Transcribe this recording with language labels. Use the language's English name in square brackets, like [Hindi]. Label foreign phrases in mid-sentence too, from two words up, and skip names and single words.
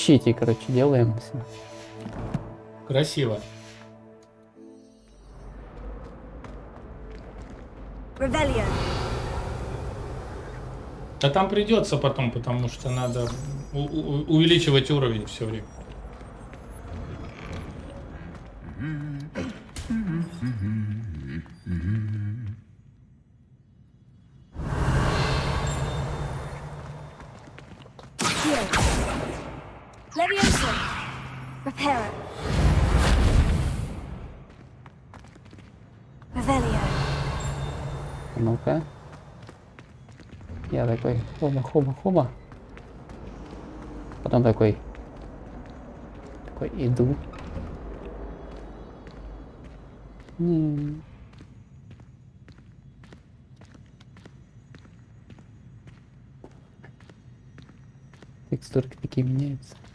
[Russian] защите, короче, делаем все. Красиво. Revelio. А там придется потом, потому что надо увеличивать уровень все время. Leviosa. Reparo. Revelio. Ну-ка. Я такой, хоба. Потом такой иду. Текстурки такие меняются.